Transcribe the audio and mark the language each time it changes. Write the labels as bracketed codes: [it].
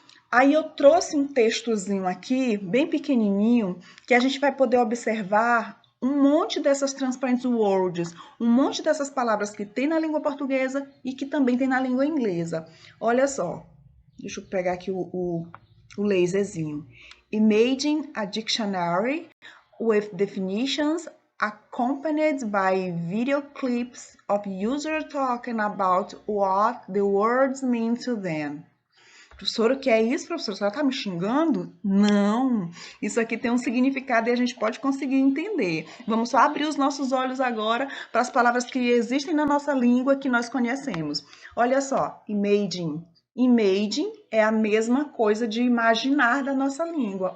[pt] Aí eu trouxe um textozinho aqui, bem pequenininho, que a gente vai poder observar um monte dessas [en] transparent words, [pt] um monte dessas palavras que tem na língua portuguesa e que também tem na língua inglesa. Olha só, deixa eu pegar aqui o laserzinho. [en] Imagine a dictionary with definitions accompanied by video clips of users talking about what the words mean to them. [pt] Professora, o que é isso, professora? Você está me xingando? Não, isso aqui tem um significado e a gente pode conseguir entender. Vamos só abrir os nossos olhos agora para as palavras que existem na nossa língua que nós conhecemos. Olha só, imagine. Imagine é a mesma coisa de imaginar da nossa língua.